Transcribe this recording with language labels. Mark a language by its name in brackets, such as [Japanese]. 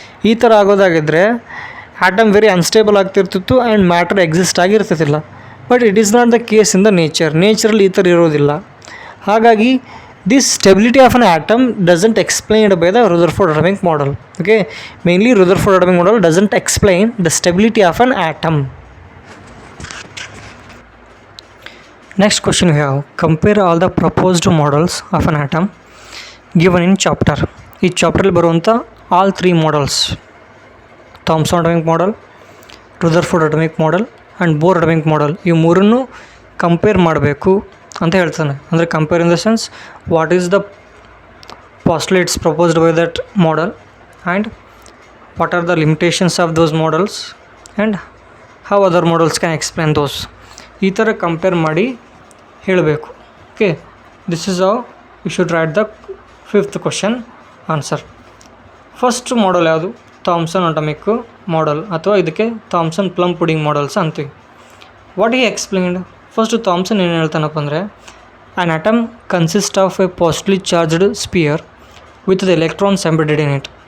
[Kannada] ಈ ಥರ ಆಗೋದಾಗಿದ್ದರೆ atom very unstable ಆಗ್ತಿರ್ತಿತ್ತು and matter exist ಆಗಿರ್ತಿದ್ದಿಲ್ಲ. [English] but it is not the case in the ನೇಚರಲ್ಲಿ [Kannada] ಈ ಥರ ಇರೋದಿಲ್ಲ. [English] ಹಾಗಾಗಿ this stability of an atom doesn't explained by the Rutherford atomic model. Okay, mainly Rutherford atomic model doesn't explain the stability of an atom. Next question we have, compare all the proposed models of an atom given in chapter. [Kannada] ಈ ಚಾಪ್ಟ್ರಲ್ಲಿ ಬರುವಂಥ all 3 models, Thomson atomic model, Rutherford atomic model and bore atomic model, ಈ ಮೂರನ್ನು compare ಮಾಡಬೇಕು ಅಂತ ಹೇಳ್ತಾನೆ. [English] ಅಂದರೆ compare in the sense, what is the postulates proposed by that model and what are the limitations of those models and how other models can explain those. [Kannada] ಈ ಥರ compare ಮಾಡಿ ಹೇಳಬೇಕು. [English] Okay, this is how you should write the 5th question answer. [Kannada] First model ಯಾವುದು? [English] Thomson atomic [Kannada] model ಅಥವಾ ಇದಕ್ಕೆ Thomson plum pudding models ಅಂತೀವಿ. [English] What he explained? First Thomson [Kannada] ಏನು ಹೇಳ್ತಾನಪ್ಪ ಅಂದರೆ, [English] An atom consist of a positively charged sphere with the electrons embedded in it.